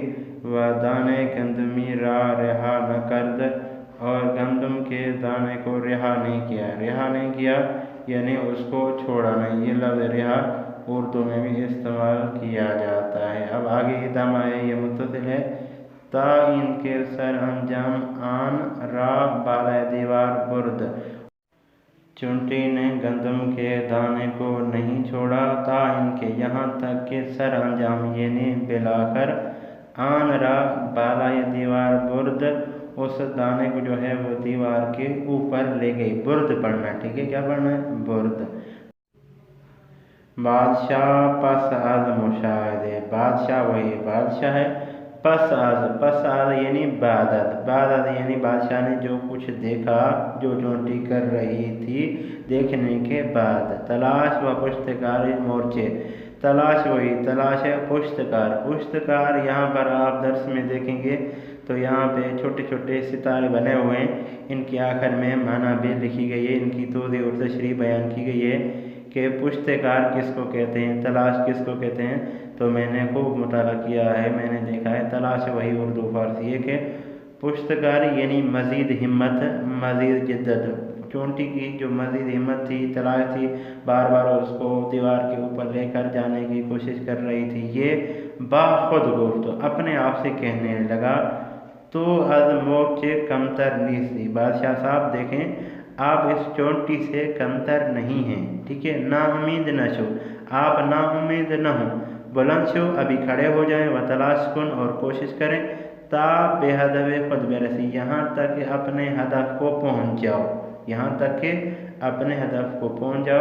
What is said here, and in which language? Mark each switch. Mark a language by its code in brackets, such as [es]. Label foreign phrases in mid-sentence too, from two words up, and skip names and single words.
[fa] وہ دانے گندمی را رہا نہ کرد، [ur] اور گندم کے دانے کو رہا نہیں کیا یعنی اس کو چھوڑا نہیں۔ یہ لفظ رہا اردو میں بھی استعمال کیا جاتا ہے۔ اب آگے ادامہ ہے، یہ متصل ہے۔ [fa] تا ان کے سر انجام آن را بالائے دیوار برد، [ur] چونٹی نے گندم کے دانے کو نہیں چھوڑا، [fa] تا ان کے [ur] یہاں تک کہ سر انجام یعنی بالآخر [fa] آن را بالائے دیوار برد، [ur] اس دانے کو جو ہے وہ دیوار کے اوپر لے گئی۔ برد پڑھنا، ٹھیک ہے، کیا پڑھنا ہے؟ [fa] برد۔ بادشاہ پس از مشاہدے، [ur] بادشاہ وہی بادشاہ ہے، [fa] پس از [ur] یعنی بعد یعنی بادشاہ نے جو کچھ دیکھا، جو چونٹی کر رہی تھی دیکھنے کے بعد۔ [fa] تلاش و پشتکار مورچے، [ur] تلاش وہی تلاش ہے، پشتکار یہاں پر آپ درس میں دیکھیں گے تو یہاں پہ چھوٹے چھوٹے ستارے بنے ہوئے ہیں، ان کی آخر میں معنی بھی لکھی گئی ہے، ان کی توضیح اور تشریح بیان کی گئی ہے کہ پشتکار کس کو کہتے ہیں، تلاش کس کو کہتے ہیں۔ تو میں نے خوب مطالعہ کیا ہے، میں نے دیکھا ہے تلاش وہی اردو فارسی ہے کہ پشتکار یعنی مزید ہمت، مزید جدت، چونٹی کی جو مزید ہمت تھی، تلاش تھی، بار بار اس کو دیوار کے اوپر لے کر جانے کی کوشش کر رہی تھی، یہ [fa] باخود گفت [ur] اپنے آپ سے کہنے لگا، [fa] تو از موچے کمتر نیستی، [ur] بادشاہ صاحب دیکھیں آپ اس چونٹی سے کمتر نہیں ہیں، ٹھیک ہے، [fa] نا امید نہ شو، [ur] آپ نا امید نہ ہوں، [fa] بلند شو، [ur] ابھی کھڑے ہو جائیں، [fa] و تلاش کن، [ur] اور کوشش کریں، [fa] تا بے ہدف خود برسی، [ur] یہاں تک کہ اپنے ہدف کو پہنچ جاؤ، یہاں تک کہ اپنے ہدف کو پہنچ جاؤ۔